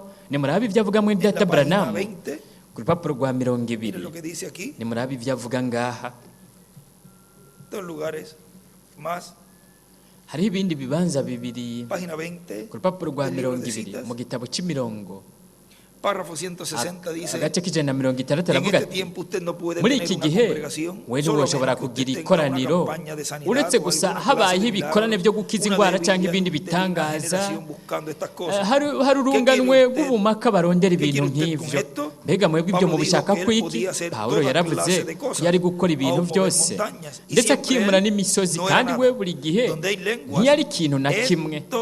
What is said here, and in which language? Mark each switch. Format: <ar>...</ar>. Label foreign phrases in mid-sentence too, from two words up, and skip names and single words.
<rn>Nimurabe ibyo avuga muri data Branham ku rupapuro rwa 20. Nimurabe ibyo avuga ngaha. Hari ibindi bibanza bibiri ku rupapuro rwa 20 mu gitabo cy'imirongo.</rn> <es>Párrafo 160 dice,</es> <rn>agace k'ijana na 60 aravuga ati muri iki gihe we ntiwoshobora kugira ikoraniro uretse gusa habayeho ibikorane byo gukiza indwara cyangwa ibindi bitangaza. Hari urunganwe rw'ubumaka barondera ibintu nk'ibyo. Mbega mwebwe ibyo mubishaka kwiki? Pawulo yaravuze yari gukora ibintu byose ndetse akimura n'imisozi, kandi we buri gihe ntiyari ikintu na kimwe.</rn>